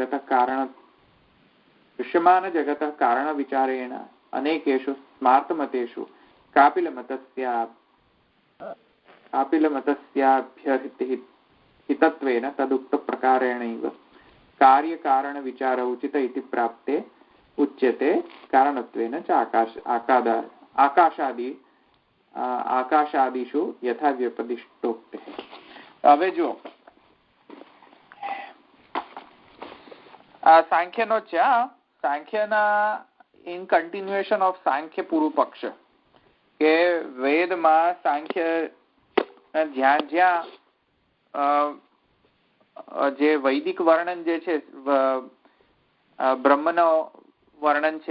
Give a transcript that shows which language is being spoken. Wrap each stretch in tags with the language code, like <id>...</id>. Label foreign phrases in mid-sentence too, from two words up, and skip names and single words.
<sa>जगत कारण विचारेण अनेकेषु स्मार्तमतेषु कापिलमतस्याभ्यहितत्वेन तदुक्त प्रकारेणैव कार्य कारण विचार उचित इति प्राप्ते उच्यते कारणत्वेन च आकाशादिषु यथा व्यपदिष्टोक्ते.</sa> <gu>હવે જો આ સાંખ્યનો છે, સાંખ્યના</gu> <en>in continuation of</en> <gu>સાંખ્ય પૂર્વ પક્ષ, કે વેદમાં સાંખ્ય જ્યાં જ્યાં જે વૈદિક વર્ણન જે છે, બ્રહ્મનો વર્ણન છે,</gu>